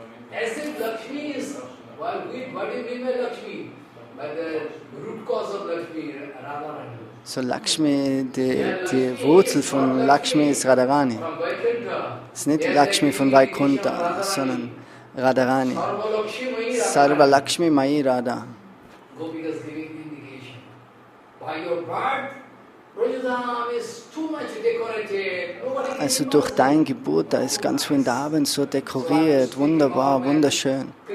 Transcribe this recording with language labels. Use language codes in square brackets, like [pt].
[en] As if Lakshmi is, what do you mean by Lakshmi? By the root cause of Lakshmi, Radharani. [de] So Lakshmi, die Wurzel von Lakshmi ist Radharani. Es ist nicht Lakshmi von Vaikuntha, sondern Radharani. [sa] Sarva Lakshmi Mai Radha. [en] Gopikas giving indication. By your birth, Brajadham is too much decorated. [de] Also durch deine Geburt, da ist ganz Vrindavan so dekoriert, wunderbar, wunderschön.